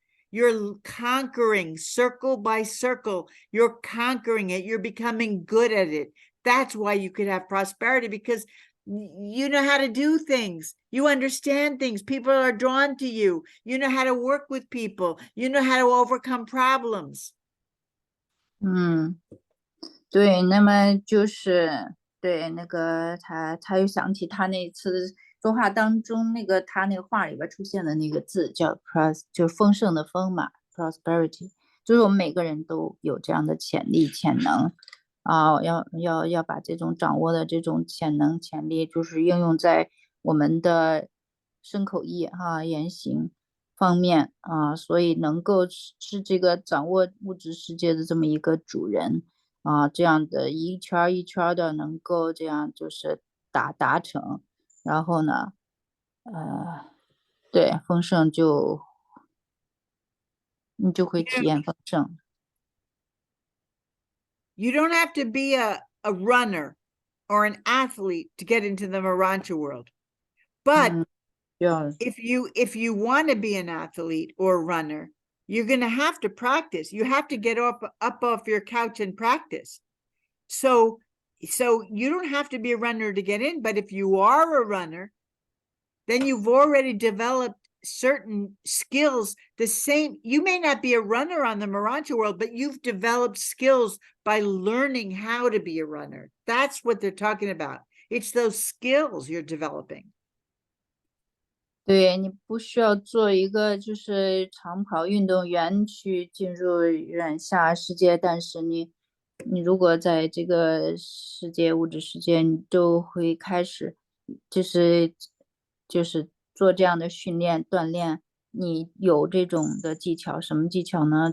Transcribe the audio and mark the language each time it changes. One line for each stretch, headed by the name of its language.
English: You're conquering circle by circle. You're conquering it. You're becoming good at it. That's why you could have prosperity, because you know how to do things. You understand things. People are drawn to you. You know how to work with people. You know how to overcome problems.
Chinese: 对，那么就是对那个他又想起他那次说话当中那个他那个话里边出现的那个字叫 就是丰盛的丰嘛 prosperity， 就是我们每个人都有这样的潜力潜能啊，要把这种掌握的这种潜能潜力，就是应用在我们的身口意言行方面啊，所以能够是这个掌握物质世界的这么一个主人。这样的一圈一圈的能够这样就是达成，然后呢，对，丰盛你就会体验丰盛。
English: You don't have to be a runner or an athlete to get into the Marancha world. But if you want to be an athlete or a runner, you're going to have to practice. You have to get up off your couch and practice. So you don't have to be a runner to get in, but if you are a runner, then you've already developed certain skills. You may not be a runner on the Marancha world, but you've developed skills by learning how to be a runner. That's what they're talking about. It's those skills you're developing.
Chinese: 对，你不需要做一个就是长跑运动员去进入远下世界，但是你如果在这个世界物质世界，你都会开始就是做这样的训练锻炼，你有这种的技巧，什么技巧呢？